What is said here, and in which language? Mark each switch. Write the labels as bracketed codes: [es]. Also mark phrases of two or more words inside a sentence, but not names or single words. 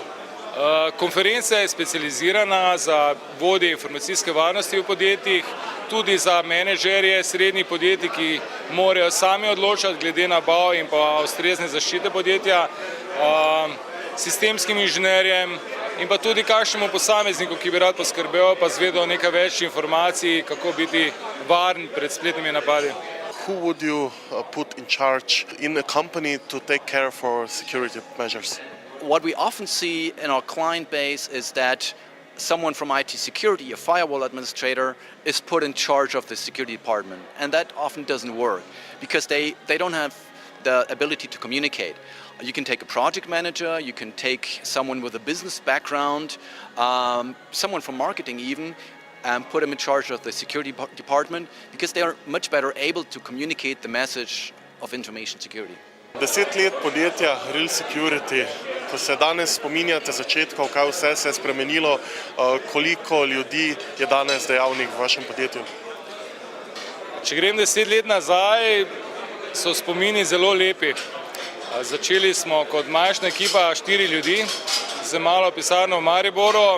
[sl] Konferenca je specializirana za vodje informacijske varnosti v podjetjih, tudi za menedžerje srednjih podjetij, ki morajo sami odločati glede nabav in pa ustrezne zaščite podjetja, sistemskim inženirjem in pa tudi kakšnemu posamezniku, ki bi rad poskrbel, pa zvedel nekaj več informacij, kako biti varen pred spletnimi napadi. [en] Who would you put in charge in a company to take care for security measures? What we often see in our client base is that someone from IT security, a firewall administrator, is put in charge of the security department. And that often doesn't work because they don't have the ability to communicate. You can take a project manager, you can take someone with a business background, someone from marketing even, and put them in charge of the security department because they are much better able to communicate the message of information security. [sl] 10 let podjetja Real Security, ko se danes spominjate začetkov, kaj vse se je spremenilo, koliko ljudi je danes dejavnih v vašem podjetju? Če grem 10 let nazaj, so spomini zelo lepi. Začeli smo kot majhna ekipa 4 ljudi z malo pisarno v Mariboru.